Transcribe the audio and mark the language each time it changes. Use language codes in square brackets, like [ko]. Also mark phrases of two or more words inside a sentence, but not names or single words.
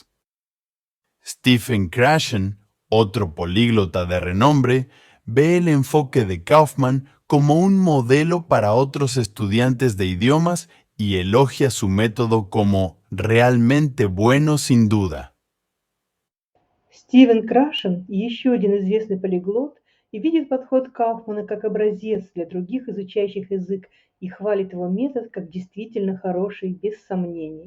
[es] Stephen Krashen, otro políglota de renombre, ve el enfoque de Kaufman como un modelo para otros estudiantes de idiomas y elogia su método como realmente bueno sin duda. [ru] Стивен Крашен, еще один известный полиглот, и видит подход Кауфмана как образец для других изучающих язык и хвалит его метод как действительно хороший, без сомнений.